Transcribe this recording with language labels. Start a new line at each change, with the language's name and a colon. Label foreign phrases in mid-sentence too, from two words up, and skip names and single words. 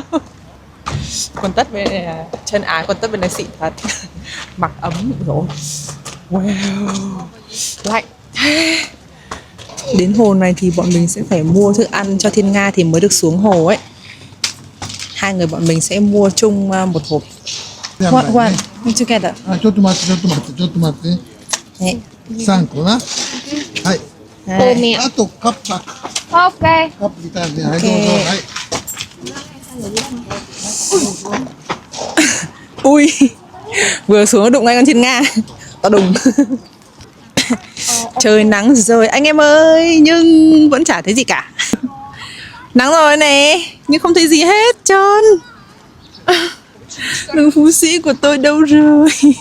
Vietnamese: Quần tất bên này là chân ái, quần tất bên này xịn thật. Mặc ấm rồi. Wow, lạnh thế. Đến hồ này thì bọn mình sẽ phải mua thức ăn cho Thiên Nga thì mới được xuống hồ ấy. Hai người bọn mình sẽ mua chung một hộp.
English: One together.
Japanese: ちょっと待って、ちょっと待って、ちょっと待って。
Vietnamese: Đấy.
Japanese: 3個な。はい。
Vietnamese: Ô mẹ.
Japanese: あとカップ、 Ok. カップギターで、はい、どうぞ。はい。
Vietnamese: Ui, vừa xuống đụng ngay con Thiên Nga. To đùng. Trời nắng rồi anh em ơi, nhưng vẫn chả thấy gì cả. Nắng rồi nè, nhưng không thấy gì hết trơn. Núi Phú Sĩ của tôi đâu rồi?